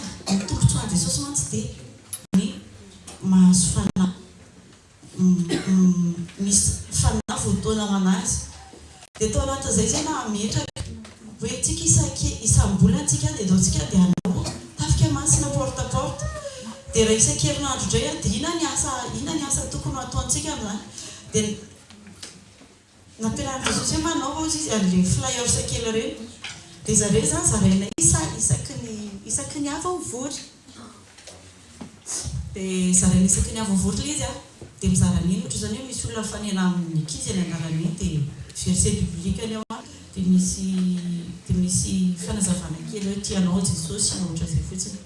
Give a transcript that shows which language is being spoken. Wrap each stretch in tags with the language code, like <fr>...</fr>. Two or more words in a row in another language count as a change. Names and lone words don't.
<mg>Ny tombontsoany Jesosy mantsy dia ny mahazo fanahy misy fanahy voatoana ho anazy. Dia tao anatin'izay zay na metraka hoe tsika isam-bolana tsika dia ataontsika dia anao tafika masina</mg> <fr>porte à porte.</fr> <mg>Dia raha isan-kerinandro indray dia inona ny asa tokony ataontsika amin'izany. Dia nampianarina Jesosy hoe manao izy an'ilay flyers kely ireny. Dia zareo zany zaraina isaky ny avy mivory. Dia zaraina isaky ny avy mivory ilay izy dia mizara niny ohatra izany hoe misy olona fanena amin'ny ankizy any anarany dia</mg> <fr>verset biblique</fr> <mg>any ao dia misy fanazavana kely hoe tianao Jesosy na ohatra izay fotsiny.</mg>